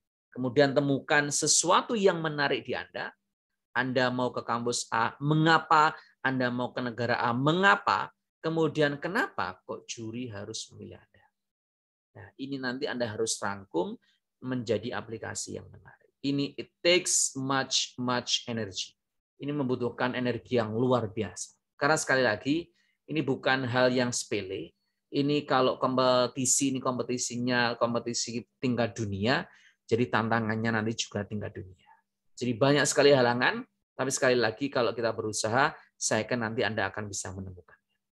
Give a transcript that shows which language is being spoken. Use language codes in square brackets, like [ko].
[id] Kemudian temukan sesuatu yang menarik di Anda. Anda mau ke kampus A, mengapa? Anda mau ke negara A, mengapa? Kemudian kenapa kok juri harus memilih Anda? Nah, ini nanti Anda harus rangkum menjadi aplikasi yang menarik. Ini [en] it takes much energy. [id] Ini membutuhkan energi yang luar biasa. Karena sekali lagi, ini bukan hal yang sepele. Ini kalau kompetisi, ini kompetisi tingkat dunia, jadi tantangannya nanti juga tingkat dunia. Jadi banyak sekali halangan, tapi sekali lagi kalau kita berusaha, saya yakin nanti Anda akan bisa menemukannya.